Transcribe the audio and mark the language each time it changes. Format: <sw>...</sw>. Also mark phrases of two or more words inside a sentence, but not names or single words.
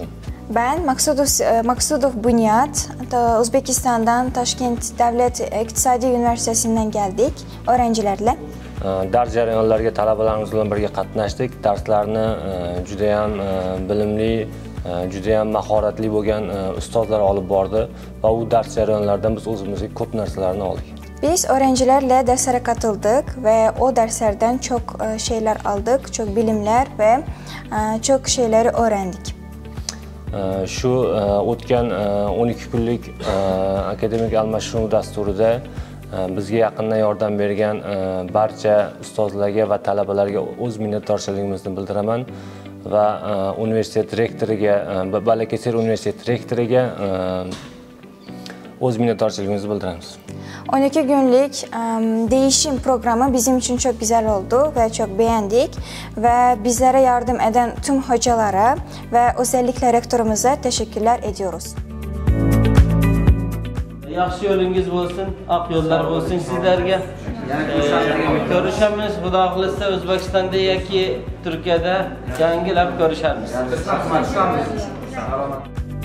<tr>Ben Maqsudov Bunyod, Özbekistan'dan Toshkent Devlet İktisadi Üniversitesi'nden geldik öğrencilerle.</tr> <uz>Dars jarayonlariga talabalarimiz bilan birga qatnashdik. Darslarni juda ham bilimli, juda ham mahoratli bo'lgan ustozlar olib bordi va u dars jarayonlaridan biz o'zimizga ko'p narsalarni oldik.</uz> <tr>Biz öğrencilerle derslere katıldık ve o derslerden çok şeyler aldık, çok bilimler ve çok şeyleri öğrendik.</tr> <uz>Shu o'tgan 12 kunlik akademik almashinuv dasturida bizga yaqindan yordam bergan barcha ustozlarga va talabalarga o'z minnatdorchiligimizni bildiraman va universitet rektoriga, Balıkesir universitet rektoriga o'z minnatdorchiligimizni bildiramiz.</uz> <tr>12 günlük değişim programı bizim için çok güzel oldu ve çok beğendik. Ve bizlere yardım eden tüm hocalara ve özellikle rektörümüze teşekkürler ediyoruz.</tr> <uz>Yaxshi yo'lingiz bo'lsin, oq yo'llar bo'lsin sizlarga. Ko'rishamiz, Xudo xolisa O'zbekistonda yoki Turkiyada yangilab ko'rishamiz.</uz>